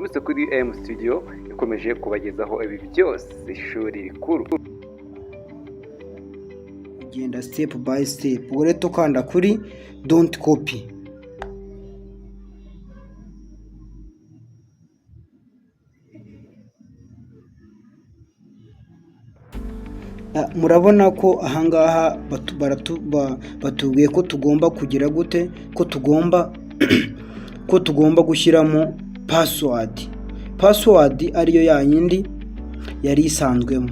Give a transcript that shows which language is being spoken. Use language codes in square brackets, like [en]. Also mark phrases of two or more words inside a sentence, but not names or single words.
[rw] Muse kuri M Studio ikomeje kubagezaho ibi byose ishuri rikuru. Ugenda [en] step by step. [rw] Ubwo rero tukanda kuri [en] don't copy. [rw] Murabona ko ahangaha batubwiye ko tugomba kugira gute, ko tugomba gushyiramo password ariyo yayindi yari isanzwemo.